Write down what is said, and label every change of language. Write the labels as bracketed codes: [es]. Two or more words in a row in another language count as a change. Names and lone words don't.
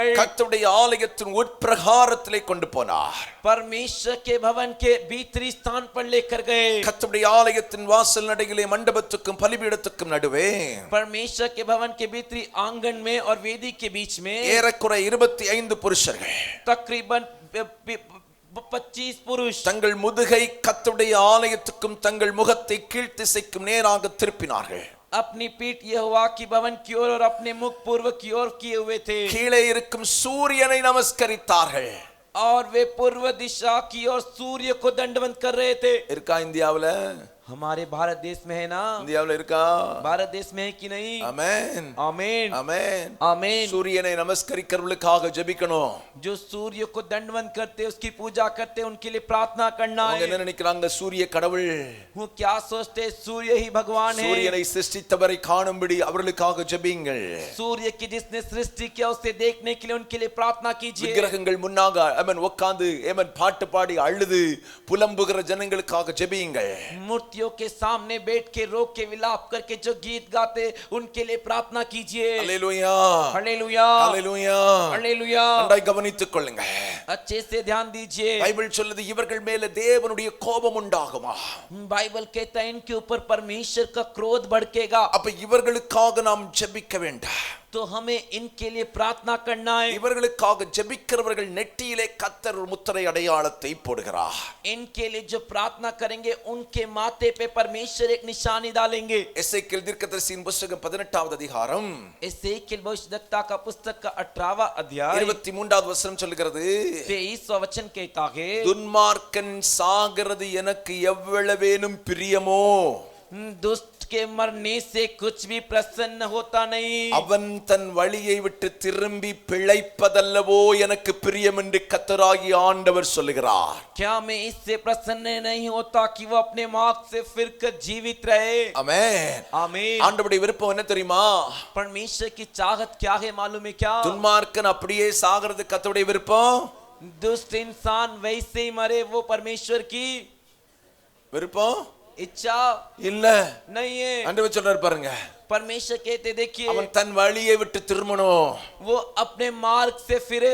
[ta] கர்த்தருடைய ஆலயத்தின் உட்பிரகாரத்திலே கொண்டு போனார். [hi] परमेश्वर के भवन के भीतरी स्थान पर लेकर गए. [ta] கர்த்தருடைய ஆலயத்தின் வாசல் நடையிலே மண்டபத்துக்கும் பலிபீடத்துக்கும் நடுவே [hi] परमेश्वर के भवन के भीतरी आंगन में और वेदी के बीच में [ta] ஏறக்குறை 25 புருஷர்கள் [hi] तकरीबन 25 पुरुष [ta] தங்கள் முதுகை கர்த்தருடைய ஆலயத்துக்கும் தங்கள் முகத்தை கீழ்த்திசைக்கும் நேராக திருப்பினார்கள். [hi] अपनी पीठ यहोवा की भवन की ओर और अपने मुख पूर्व की ओर किए हुए थे. [ta] கீழே இருக்கும் சூரியனை நமஸ்கரித்தார்கள். [hi] और वे पूर्व दिशा की ओर सूर्य को दंडवत कर रहे थे। [ta] இருக்கா இந்தியாவுல? [hi] हमारे भारत देश में है ना? [ta] இந்தியாவுல இருக்கா? [hi] भारत देश में है कि नहीं? [ta] ஆமென் [hi] आमीन [ta] ஆமென். [hi] आमीन। [ta] சூரியனை நமஸ்கரிக்கிறவர்களுக்காக ஜெபிக்கணும். [hi] जो सूर्य को दंडवत करते, उसकी पूजा करते, उनके लिए प्रार्थना करना [ta] அவங்க [hi] है। [ta] என்ன நினைக்கிறாங்க? சூரிய கடவுள். [hi] वो क्या सोचते? सूर्य ही भगवान है। [ta] சூரியனை சிருஷ்டித்தவரை காணும்படி அவர்களுக்காக ஜெபியுங்கள். [hi] सूर्य की जिसने सृष्टि किया उसे देखने के लिए उनके लिए प्रार्थना कीजिए। [ta] விக்கிரகங்கள் முன்னாக ஆமென் உட்கார்ந்து ஆமென் பாட்டு பாடி அழுது புலம்புகிற ஜனங்களுக்காக ஜெபியுங்கள். [hi] मूर्तियों के सामने बैठ के रो के विलाप करके जो गीत गाते उनके लिए प्रार्थना कीजिए। [ta] அல்லேலூயா [hi] हालेलुया [ta] அல்லேலூயா. [hi] हालेलुया। [ta] நன்றாய் கவனித்துக் கொள்ளுங்க. [hi] अच्छे से ध्यान दीजिए। [ta] பைபிள் சொல்லுது இவர்கள் மேல தேவனுடைய கோபம் உண்டாகுமா? [hi] बाइबल कहता है इनके ऊपर परमेश्वर का क्रोध भड़केगा। [ta] அப்ப இவர்களுக்காக நாம் ஜெபிக்க வேண்டாம். [hi] तो हमें इनके लिए प्रार्थना करना है। [ta] இவர்களுக்காக ஜெபிக்கிறவர்கள் நெற்றியிலே கர்த்தர் ஒரு முத்திரை அடையாளத்தை போடுகிறார். [hi] इनके लिए जो प्रार्थना करेंगे उनके माथे पे परमेश्वर एक निशानी डालेंगे। [ta] எசேக்கியேல் தீர்க்கதரிசியின் புத்தகம் 18வது அதிகாரம் [hi] एसेकियेल भविष्यद्वक्ता का पुस्तक का 18वां अध्याय [ta] 23வது वசனம் சொல்கிறது, [hi] 23वां वचन कहता है, [ta] துன்மார்க்கன் சாகிறது எனக்கு எவ்வளவேனும் பிரியமோ, [hi] दुष्ट के मरने से कुछ भी प्रसन्न होता नहीं। [ta] அவன் தன் வழியை விட்டு திரும்பி பிழைப்பதல்லவோ எனக்கு பிரியம் என்று கர்த்தராகிய ஆண்டவர் சொல்லுகிறார். [hi] क्या मैं इससे प्रसन्न नहीं होता कि वो अपने मार्ग से फिरकर जीवित रहे? [ta] ஆமென் [hi] आमीन। [ta] ஆண்டவருடைய விருப்பம் என்ன தெரியுமா? [hi] परमेश्वर की चाहत क्या है मालूम है क्या? [ta] துன்மார்க்கன் அப்படியே சாகிறது கர்த்தருடைய விருப்பம். [hi] दुष्ट इंसान वैसे ही मरे, वो परमेश्वर की [ta] விருப்பம் [hi] इच्छा [ta] இல்ல. [hi] नहीं है। [ta] ஆண்டவர் சொல்றாரு பாருங்க, [hi] परमेश्वर कहते देखिए [ta] அவன் தன் வழியை விட்டு திரும்பணும். [hi] वो अपने मार्ग से फिरे,